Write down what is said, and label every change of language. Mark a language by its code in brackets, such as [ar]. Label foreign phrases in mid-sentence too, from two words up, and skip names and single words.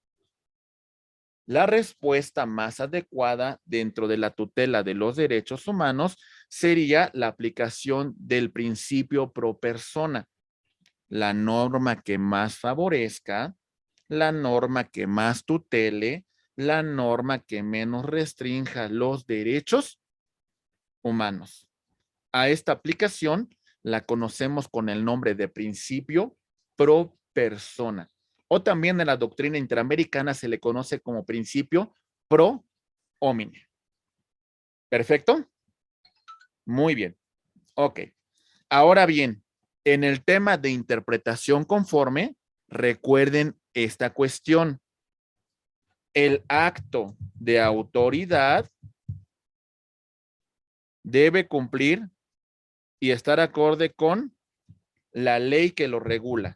[es] La respuesta más adecuada dentro de la tutela de los derechos humanos sería la aplicación del principio [la] pro persona, [es] la norma que más favorezca, la norma que más tutele, la norma que menos restrinja los derechos humanos. A esta aplicación la conocemos con el nombre de principio [la] pro persona. [es] O también en la doctrina interamericana se le conoce como principio [la] pro homine. [es] ¿Perfecto? Muy bien. Ok. Ahora bien, en el tema de interpretación conforme, recuerden esta cuestión. El acto de autoridad debe cumplir y estar acorde con la ley que lo regula.